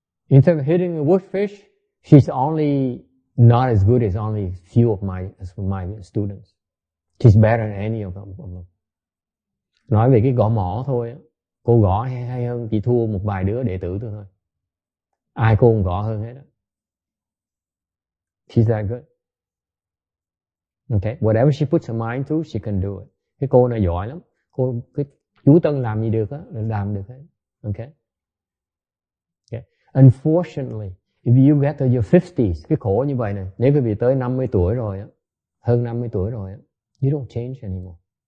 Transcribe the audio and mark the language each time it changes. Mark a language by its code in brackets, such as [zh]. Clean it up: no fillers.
[en] Instead of hitting a woodfish, she's only not as good as only few of my students. She's better than any of them. [vi] Nói về cái gõ mỏ thôi, cô gõ hay hơn, chỉ thua một vài đứa đệ tử thôi. Ai cô cũng gõ hơn hết đó. [en] She's that good. Okay, whatever she puts her mind to, she can do it. [vi] Cái cô này giỏi lắm. Cái chú Tân làm gì được á, làm được hết. [en] Okay. Unfortunately, if you get to your 50s, [vi] cái khổ như vậy này, nếu quý vị tới 50 tuổi rồi á, hơn 50 tuổi rồi á, [en] you don't change anymore.